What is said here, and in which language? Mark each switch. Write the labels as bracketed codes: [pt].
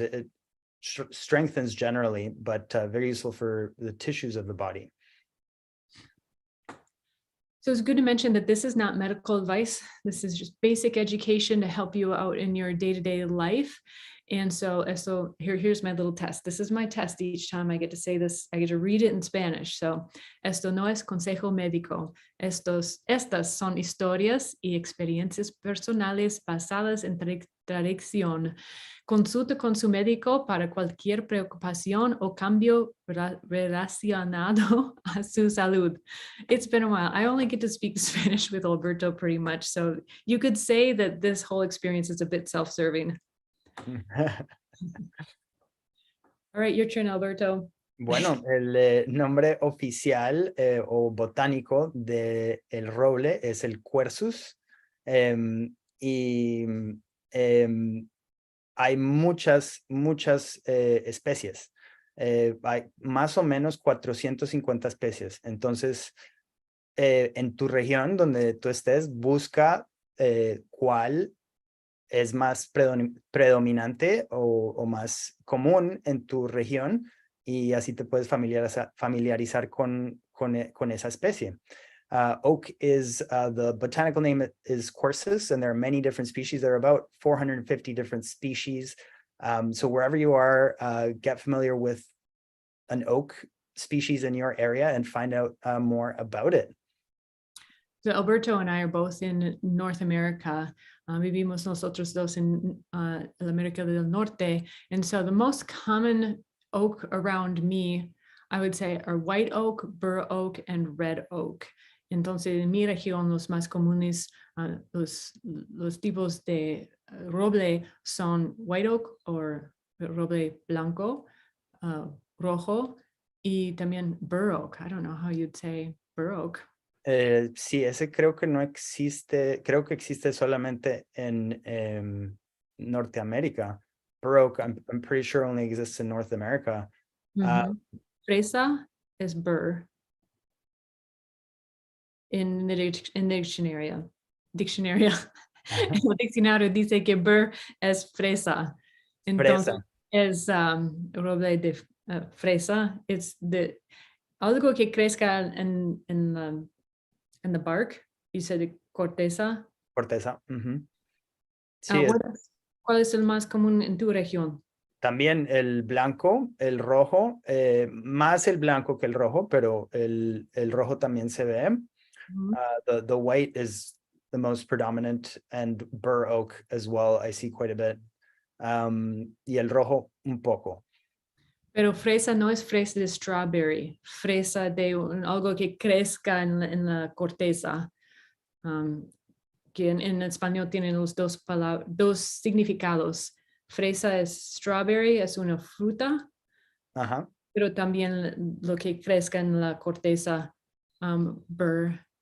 [en] It strengthens generally, but very useful for the tissues of the body. So it's good to mention that this is not medical advice. This is just basic education to help you out in your day-to-day life. And so here's my little test. This is my test each time I get to say this. I get to read it in Spanish. [es] So esto no es consejo médico. Estas son historias y experiencias personales basadas en tradición. Consulte con su médico para cualquier preocupación o cambio relacionado a su salud. [en] It's been a while. I only get to speak Spanish with Alberto pretty much. So you could say that this whole experience is a bit self-serving. All right, your turn, Alberto. [es] Bueno, el nombre oficial o botánico de el roble es el Quercus. Y hay muchas especies. Hay más o menos 450 especies. Entonces, en tu región donde tú estés, busca cuál es más predominante o más común en tu región y así te puedes familiarizar con esa especie. [en] Oak is the botanical name is Quercus, and there are many different species. There are about 450 different species. So wherever you are, get familiar with an oak species in your area and find out more about it. So Alberto and I are both in North America. [es] Vivimos nosotros dos en la América del Norte. [en] And so the most common oak around me, I would say, are white oak, bur oak, and red oak. [es] Entonces, en mi región, los más comunes, los tipos de roble son white oak o roble blanco, rojo, y también bur oak. [en] I don't know how you'd say bur oak. [es] Sí, ese creo que no existe, creo que existe solamente en Norteamérica. [en] Baroque, I'm pretty sure only exists in North America. [es] Fresa es bur. En el diccionario. En el diccionario dice que bur es fresa. Entonces, Fresa. es roble de fresa. Es de algo que crezca en [en] the bark. You said corteza. [es] Corteza. Sí, ¿Cuál es el más común en tu región? también el blanco, el rojo, más el blanco que el rojo, pero el rojo también se ve. [en] The white is the most predominant, and bur oak as well, I see quite a bit. [es] Y el rojo un poco. Pero fresa no es fresa de strawberry, fresa de algo que crezca en la corteza, que en español tienen los dos significados. Fresa es strawberry, es una fruta, pero también lo que crezca en la corteza, burr.